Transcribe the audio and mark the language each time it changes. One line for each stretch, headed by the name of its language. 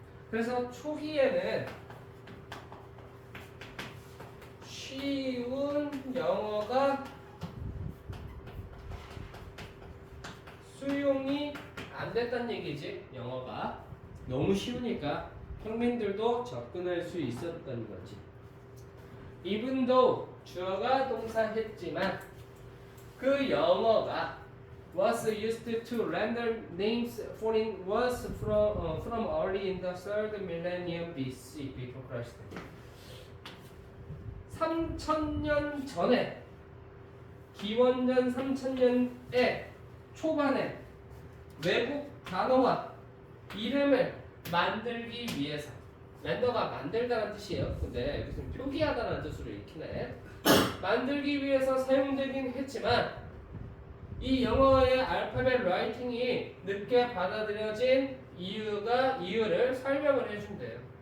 Korean: 그래서 초기에는 쉬운 영어가 수용이 안 됐다는 얘기지. 영어가 너무 쉬우니까 평민들도 접근할 수 있었던 거지.
English: Even though
Korean: 주어가 동사했지만 그 영어가
English: was used to render names foreign words from early in the third millennium BC before Christ.
Korean: 3000년 전에 기원전 3000년에 초반에 외국 단어와 이름을 만들기 위해서 렌더가 만들다는 뜻이에요. 근데 여기서는 표기하다는 뜻으로 읽히네. 만들기 위해서 사용되긴 했지만 이 영어의 알파벳 라이팅이 늦게 받아들여진 이유를 설명을 해준대요.